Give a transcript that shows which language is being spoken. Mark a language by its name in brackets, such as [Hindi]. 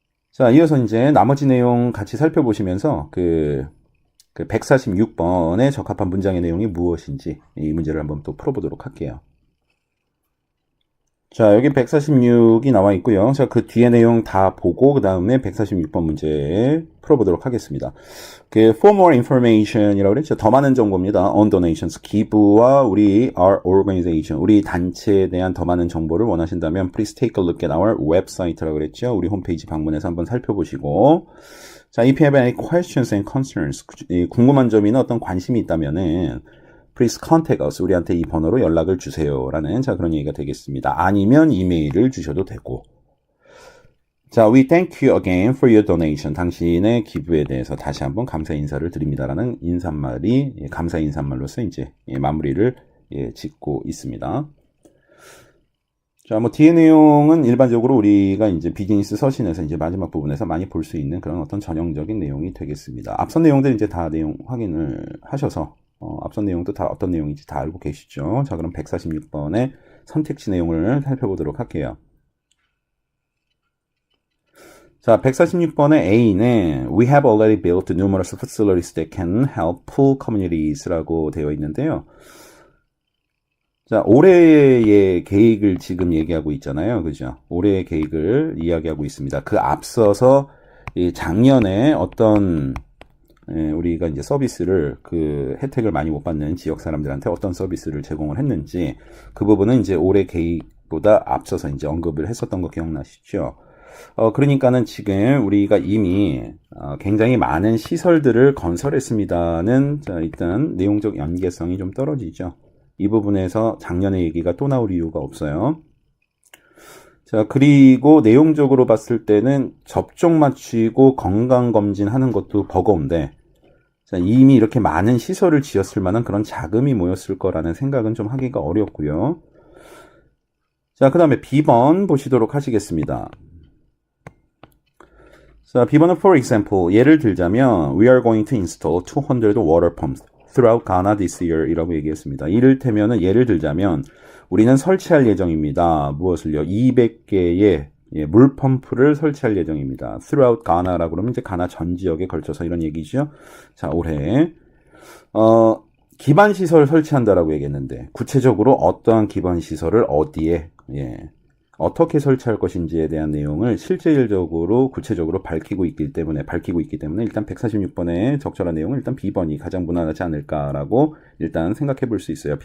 [Korean] 자, 이어서 이제 나머지 내용 같이 살펴보시면서 그 146번에 적합한 문장의 내용이 무엇인지 이 문제를 한번 또 풀어보도록 할게요. 자, 여기 146이 나와 있고요. 자, 그 뒤에 내용 다 보고 그 다음에 146번 문제 풀어보도록 하겠습니다. [English] for more information이라고 그랬죠. [Korean] 더 많은 정보입니다. [English] on donations, [Korean] 기부와 우리 [English] our organization, [Korean] 우리 단체에 대한 더 많은 정보를 원하신다면 [English] please take a look at our website라고 그랬죠. [Korean] 우리 홈페이지 방문해서 한번 살펴보시고 자, [English] if you have any questions and concerns, [Korean] 궁금한 점이나 어떤 관심이 있다면은 [English] please contact us. [Korean] 우리한테 이 번호로 연락을 주세요라는 자, 그런 얘기가 되겠습니다. 아니면 이메일을 주셔도 되고. [English] 자, we thank you again for your donation. [Korean] 당신의 기부에 대해서 다시 한번 감사 인사를 드립니다라는 인사말이 감사 인사말로서 이제 마무리를 짓고 있습니다. 자, 뭐 뒤의 내용은 일반적으로 우리가 이제 비즈니스 서신에서 이제 마지막 부분에서 많이 볼 수 있는 그런 어떤 전형적인 내용이 되겠습니다. 앞선 내용들 이제 다 내용 확인을 하셔서 앞선 내용도 다 어떤 내용인지 다 알고 계시죠? 자, 그럼 146번의 선택지 내용을 살펴보도록 할게요. [English] 자, 146번의 A는 We have already built numerous facilities that can help poor communities라고 되어 있는데요. [Korean] 자, 올해의 계획을 지금 얘기하고 있잖아요. 그죠? 올해의 계획을 이야기하고 있습니다. 그 앞서서 작년에 어떤 우리가 이제 서비스를 그 혜택을 많이 못 받는 지역 사람들한테 어떤 서비스를 제공을 했는지 그 부분은 이제 올해 계획보다 앞서서 이제 언급을 했었던 거 기억나시죠? 그러니까는 지금 우리가 이미 굉장히 많은 시설들을 건설했습니다는 자, 일단 내용적 연계성이 좀 떨어지죠. 이 부분에서 작년의 얘기가 또 나올 이유가 없어요. 자, 그리고 내용적으로 봤을 때는 접종 마치고 건강검진 하는 것도 버거운데, 자, 이미 이렇게 많은 시설을 지었을 만한 그런 자금이 모였을 거라는 생각은 좀 하기가 어렵고요. 자, 그 다음에 B번 보시도록 하시겠습니다. [English] 자, B번은 for example, [Korean] 예를 들자면 [English] We are going to install 200 water pumps throughout Ghana this year 이라고 얘기했습니다. [Korean] 이를테면은 예를 들자면 우리는 설치할 예정입니다. 무엇을요? 200개의 물펌프를 설치할 예정입니다. [English] throughout Ghana [Korean] 라고 그러면 이제 가나 전 지역에 걸쳐서 이런 얘기죠. 자, 올해 기반시설 설치한다라고 얘기했는데 구체적으로 어떠한 기반시설을 어디에 어떻게 설치할 것인지에 대한 내용을 실질적으로 구체적으로 밝히고 있기 때문에 일단 146번의 적절한 내용은 일단 B번이 가장 무난하지 않을까라고 일단 생각해 볼 수 있어요.